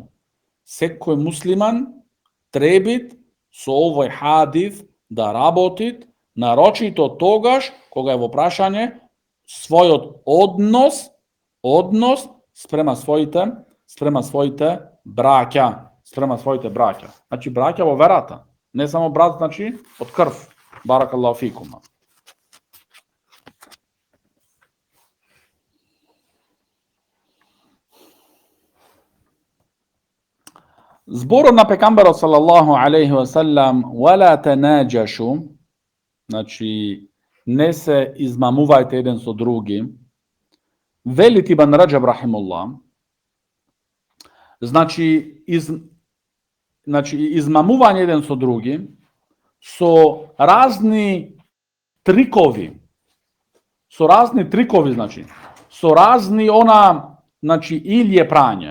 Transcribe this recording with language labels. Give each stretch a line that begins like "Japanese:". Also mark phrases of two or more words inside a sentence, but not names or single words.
Macedonian: Секој муслиман требит со овој хадис да работи, нарочито тогаш кога е во прашање својот однос спрема своите браќа, Значи браќа во верата, не само брат, значи од крв.
Arabic: بارك الله فيكم.
Macedonian: Зборот на пекамберот
Arabic: صلى الله عليه وسلم ولا تناجشوا,
Macedonian: значи не се измамувајте еден со други. Велит Ибн Раджаб рахимуллах, значи измамување еден со други со разни трикови, значи со разни значи илје прање.